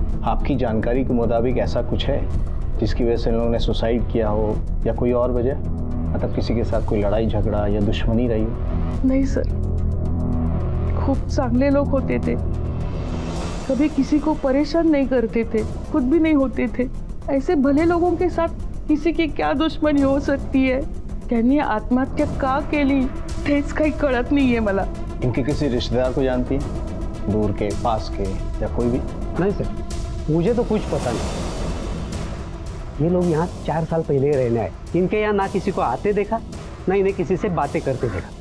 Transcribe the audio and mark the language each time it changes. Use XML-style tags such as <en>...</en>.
<hi>आपकी जानकारी के मुताबिक ऐसा कुछ है जिसकी वजह से इन लोगों ने सुसाइड किया हो, या कोई और वजह, मतलब किसी के साथ कोई लड़ाई झगड़ा या दुश्मनी रही हो? नहीं सर, खूब चांगले लोग होते थे, कभी किसी को परेशान नहीं करते थे, खुद भी नहीं होते थे। ऐसे भले लोगों के साथ किसी की क्या दुश्मनी हो सकती है?</hi> <mr>त्यांनी आत्महत्या का केली तेच काही कळत नाहीये मला।</mr> <hi>इनके किसी रिश्तेदार को जानती है, दूर के, पास के, या कोई भी? नहीं सर, मुझे तो कुछ पता नहीं। ये लोग यहाँ 4 साल पहले रहने आए। इनके यहाँ ना किसी को आते देखा, ना इन्हें किसी से बातें करते देखा।</hi>